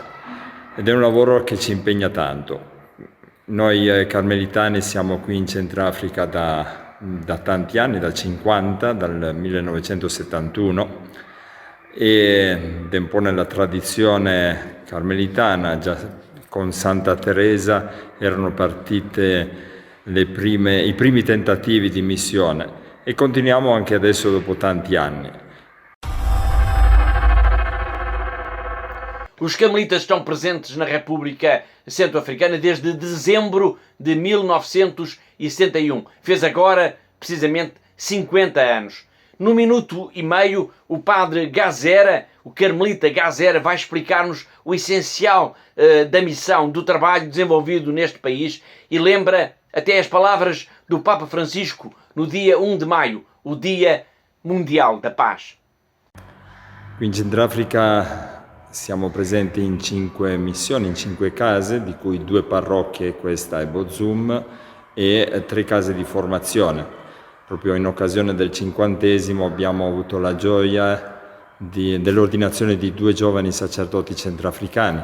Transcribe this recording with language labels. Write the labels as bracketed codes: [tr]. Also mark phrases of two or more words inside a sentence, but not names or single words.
[it] Ed è un lavoro che ci impegna tanto. Noi carmelitani siamo qui in Centrafrica da tanti anni, da 50, dal 1971, ed è un po' nella tradizione carmelitana. Già con Santa Teresa erano partite i primi tentativi di missione e continuiamo anche adesso dopo tanti anni. [pt] Os carmelitas estão presentes na República Centro-Africana desde dezembro de 1971. Fez agora, precisamente, 50 anos. No minuto e meio, o padre Gazera, o carmelita Gazera, vai explicar-nos o essencial da missão, do trabalho desenvolvido neste país e lembra até as palavras do Papa Francisco no dia 1 de maio, o Dia Mundial da Paz. [it] Qui in Centrafrica siamo presenti in 5 missioni, in 5 case, di cui 2 parrocchie, questa è Bozum, e 3 case di formazione. Proprio in occasione del 50° abbiamo avuto la gioia dell'ordinazione di 2 giovani sacerdoti centrafricani.